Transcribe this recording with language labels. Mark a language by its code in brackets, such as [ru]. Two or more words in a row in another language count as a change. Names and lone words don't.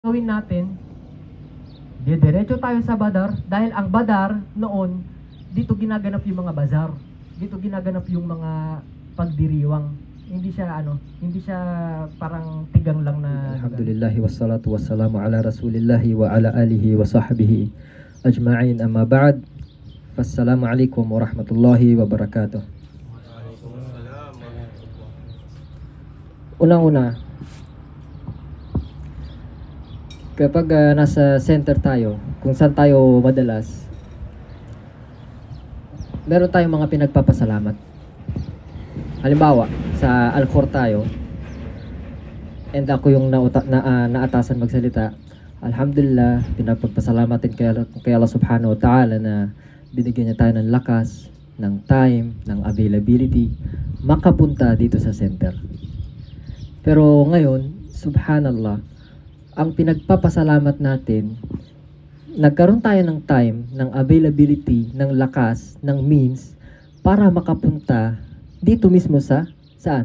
[tl] Gawin natin, diretso tayo sa Badar dahil ang Badar noon, dito ginaganap yung mga bazar. Dito ginaganap yung mga pagdiriwang. Hindi siya parang tigang lang na [ar] الحمد لله والصلاة والسلام على رسول الله وعلى آله وصحبه أجمعين أما بعد. فالسلام عليكم ورحمة الله وبركاته. [tl] Unang-una, kapag nasa center tayo, kung saan tayo madalas, meron tayong mga pinagpapasalamat. Halimbawa, sa Al-Khor tayo, and ako yung naatasan magsalita, alhamdulillah, pinagpagpasalamatin kay Allah [ar] سبحانه وتعالى [tl] na binigyan niya tayo ng lakas, ng time, ng availability, makapunta dito sa center. Pero ngayon, subhanallah, ang pinagpapasalamat natin, nagkaroon tayo ng time, ng availability, ng lakas, ng means, para makapunta dito mismo sa, saan?